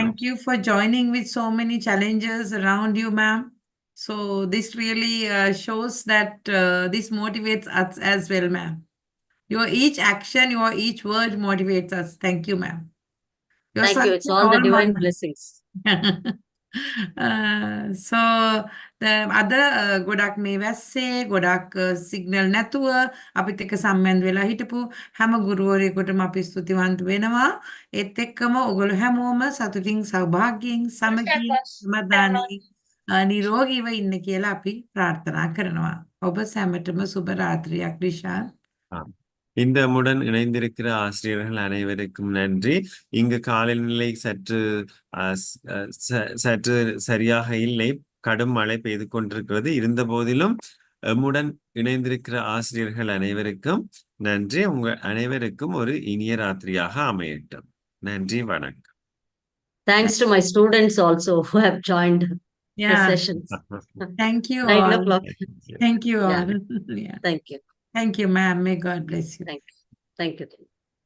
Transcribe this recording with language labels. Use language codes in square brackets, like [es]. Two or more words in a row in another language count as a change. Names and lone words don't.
[en] Thank you for joining with so many challenges around you, ma'am. So this really shows that this motivates us as well, ma'am. Your each action, your each word motivates us. Thank you, ma'am. Thank you. It's all the divine blessings. [si] So අද ගොඩක් මේ වැස්සේ ගොඩක් සිග්නල් නැතුව අපිත් එක්ක සම්බන්ධ වෙලා හිටපු හැම ගුරුවරයෙකුටම අපි ස්තුතිවන්ත වෙනවා. ඒත් එක්කම ඔයගොල්ලෝ හැමෝම සතුටින් සෞභාග්‍යයෙන් සමගියෙන් සමාදානයෙන් නිරෝගීව ඉන්න කියලා අපි ප්‍රාර්ථනා කරනවා. ඔබ සැමටම සුබ රාත්‍රියක් රිෂාන්. [ta] இந்த அம்முடன் இணைந்திருக்கிற ஆசிரியர்கள் அனைவருக்கும் நன்றி. இங்கு காலநிலை சற்று சரியாக இல்லை, கடும் மழை பெய்து கொண்டிருக்கிறது. இருந்த போதிலும் எம்முடன் இணைந்திருக்கிற ஆசிரியர்கள் அனைவருக்கும் நன்றி. உங்கள் அனைவருக்கும் ஒரு இனிய ராத்திரியாக அமையட்டும். நன்றி, வணக்கம். [en] Thanks to my students also who have joined the sessions. Thank you 9 all. o'clock. Thank you all. Thank you. Thank you, ma'am. May God bless you. Thank you.